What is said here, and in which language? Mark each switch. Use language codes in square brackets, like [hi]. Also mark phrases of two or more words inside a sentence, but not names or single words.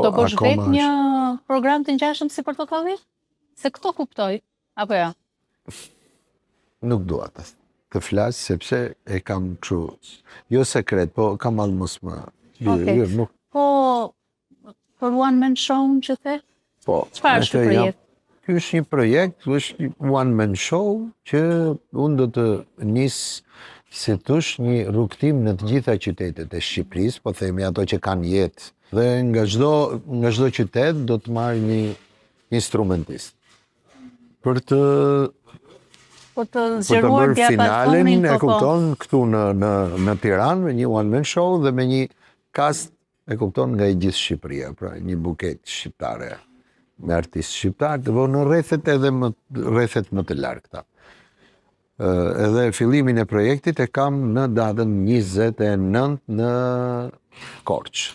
[sq] Do bësh akoma vetë një program të ngjashëm si Portokalli? Se këto kuptoj, apo ja? nuk dua të flas sepse e kam kështu. Jo sekret, po kam allë mos më. Okej. Nuk Po për [en] one man show [sq] që the? po. Çfarë është ky nëse jam- projekt? Ky është një projekt, është një [en] one man show [sq] që unë do të nis si tush një rrugtim në të gjitha qytetet e Shqipërisë, po themi ato që kanë jetë. Dhe nga çdo qytet do të marrë një instrumentist. Për të Po të për të zgjeruar bërë finalen, diapasonin, e po. kupton, këtu në Tiranë me një [en] one man show [sq] dhe me një cast, e kupton, nga i gjithë Shqipëria, pra një buket shqiptare me artistë shqiptarë, dhe në rrethet më të largëta. Edhe fillimin e projektit e kam në datën 29 në Korçë.